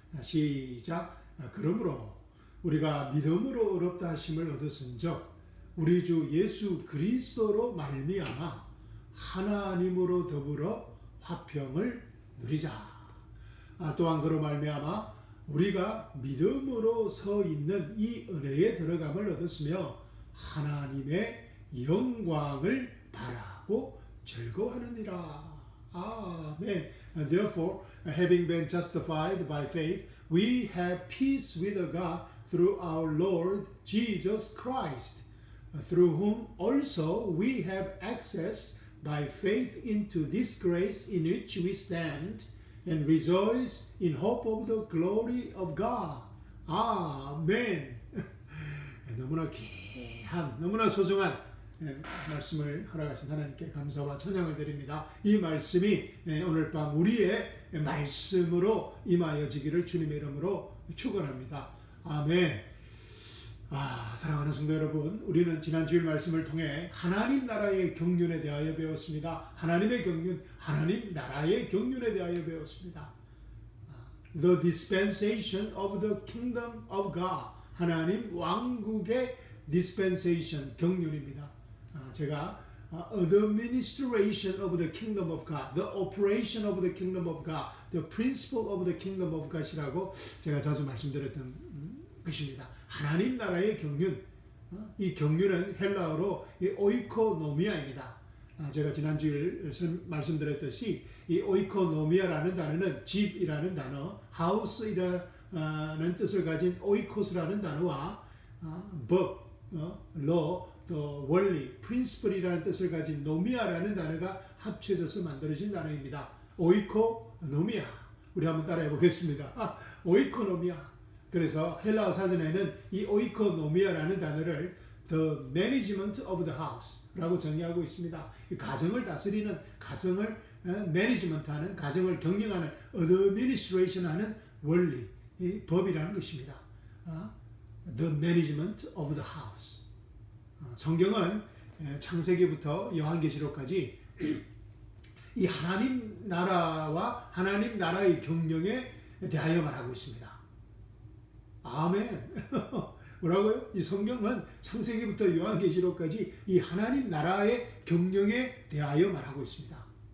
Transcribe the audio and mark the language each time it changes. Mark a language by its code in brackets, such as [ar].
[ko] 시작. 그러므로 우리가 믿음으로 의롭다 하심을 얻었은즉 우리 주 예수 그리스도로 말미암아 하나님으로 더불어 화평을 누리자. 또한 그로 말미암아 우리가 믿음으로 서 있는 이 은혜에 들어감을 얻었으며 하나님의 영광을 바라고 즐거워하느니라. 아멘. [en] Therefore, having been justified by faith, we have peace with God through our Lord Jesus Christ, through whom also we have access by faith into this grace in which we stand and rejoice in hope of the glory of God. [ko] 아멘. 너무나 귀한, 너무나 소중한 말씀을 허락하신 하나님께 감사와 찬양을 드립니다. 이 말씀이 오늘 밤 우리의 말씀으로 임하여지기를 주님의 이름으로 축원합니다. 아멘. 사랑하는 성도 여러분, 우리는 지난 주일 말씀을 통해 하나님 나라의 경륜에 대하여 배웠습니다. 하나님의 경륜, 하나님 나라의 경륜에 대하여 배웠습니다. [en] The dispensation of the kingdom of God. [ko] 하나님 왕국의 dispensation, 경륜입니다. [en] 제가 the administration of the kingdom of God, the operation of the kingdom of God, the principle of the kingdom of God이라고 [ko] 제가 자주 말씀드렸던 것입니다. 하나님 나라의 경륜, 이 경륜은 헬라어로 오이코노미아입니다. 제가 지난주에 말씀드렸듯이 이 오이코노미아라는 단어는 집이라는 단어, 하우스이라는 뜻을 가진 오이코스라는 단어와 법, 로, 또 원리, 프린시플이라는 뜻을 가진 노미아라는 단어가 합쳐져서 만들어진 단어입니다. 오이코노미아. 우리 한번 따라해 보겠습니다. 오이코노미아. 그래서 헬라어 사전에는 이 오이코노미아라는 단어를 [en] the management of the house [ko] 라고 정의하고 있습니다. 이 가정을 다스리는, 가정을 매니지먼트하는, 가정을 경영하는, administration하는 원리, 이 법이라는 것입니다. [en] The management of the house. [ko] 성경은 창세기부터 요한계시록까지 이 하나님 나라와 하나님 나라의 경영에 대하여 말하고 있습니다. 아멘. 뭐라고요? 이 성경은 창세기부터 요한계시록까지 이 하나님 나라의 경영에 대하여 말하고 있습니다.